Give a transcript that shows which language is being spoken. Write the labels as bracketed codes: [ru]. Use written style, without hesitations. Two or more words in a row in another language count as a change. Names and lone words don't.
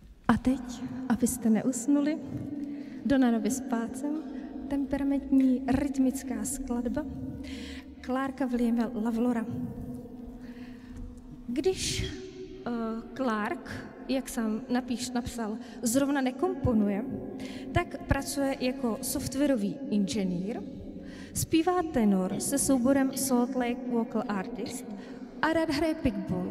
[cs] A teď, abyste neusnuli, Donna nobis pacem, temperamentní rytmická skladba Clarka Williama Lawlora. Když Clark, jak sám napsal, zrovna nekomponuje, tak pracuje jako softwarový inženýr, zpívá tenor se souborem Salt Lake Vocal Artist a rád hraje pickball.